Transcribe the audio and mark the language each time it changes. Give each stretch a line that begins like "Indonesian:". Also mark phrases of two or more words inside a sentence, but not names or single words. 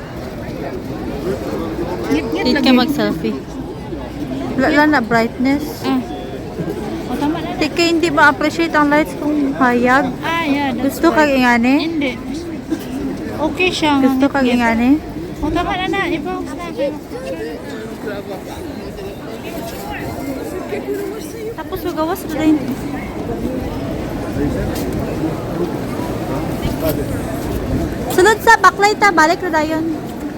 Hiligaynon: Hindi ka mag-selfie. Wala na brightness. O, tama na. Hindi ka hindi ma-appreciate ang lights kung hayag.
English: Yeah, that's
Hiligaynon: Gusto kag ingani? Hindi. Okay siya. Gusto kag ingani? O, tama na na. Ibaw na. Tapos magawas na rin. Sunod sa backlight balik na dayon.